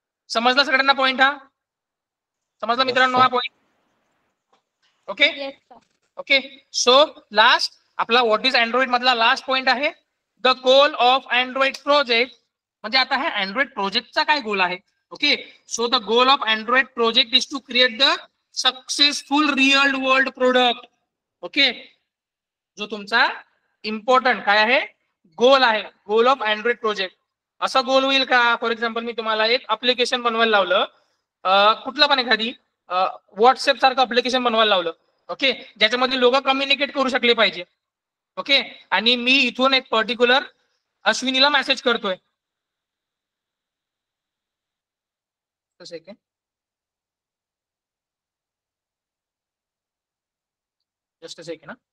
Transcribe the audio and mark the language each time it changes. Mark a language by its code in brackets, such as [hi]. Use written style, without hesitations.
[mr] समजला सगळ्यांना पॉइंट हा? समजला मित्रांनो हा point? Okay. Okay. [en] so last [mr] आपला [en] what is Android [mr] मधला [en] last point [mr] आहे, [en] The goal of Android project. [mr] म्हणजे आता हे अँड्रॉइड प्रोजेक्टचा काय गोल आहे. [en] Okay. So the goal of Android project is to create the successful real world product. Okay. [mr] जो तुमचा इम्पॉर्टंट काय आहे, गोल आहे, [en] Goal of Android project. [mr] असं गोल होईल का, फॉर एक्झाम्पल मी तुम्हाला एक अप्लिकेशन बनवायला लावलं, कुठलं पण एखादी व्हॉट्सअप सारखं अप्लिकेशन बनवायला लावलं. ओके. ज्याच्यामध्ये लोक कम्युनिकेट करू शकले पाहिजे. ओके. आणि मी इथून एक पर्टिक्युलर अश्विनीला मेसेज करतोय, [en] Just second.